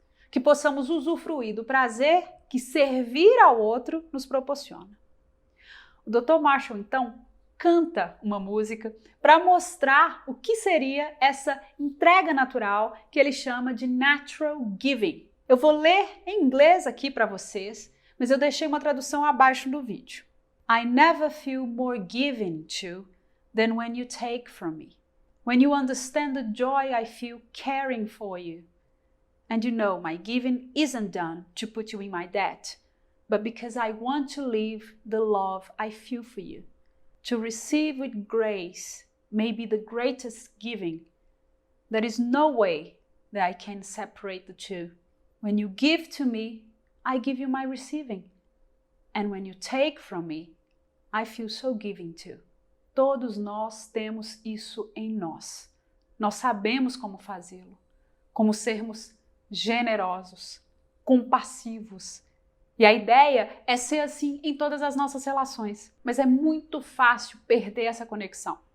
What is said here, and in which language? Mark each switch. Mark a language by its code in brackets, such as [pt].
[pt] Que possamos usufruir do prazer que servir ao outro nos proporciona. O Dr. Marshall, então, canta uma música para mostrar o que seria essa entrega natural que ele chama de natural giving. Eu vou ler em inglês aqui para vocês, mas eu deixei uma tradução abaixo do vídeo. [en] I never feel more given to than when you take from me. When you understand the joy I feel caring for you. And you know my giving isn't done to put you in my debt, but because I want to live the love I feel for you. To receive with grace may be the greatest giving. There is no way that I can separate the two. When you give to me, I give you my receiving. And when you take from me, I feel so giving too. [pt] Todos nós temos isso em nós. Nós sabemos como fazê-lo, como sermos generosos, compassivos. E a ideia é ser assim em todas as nossas relações, mas é muito fácil perder essa conexão.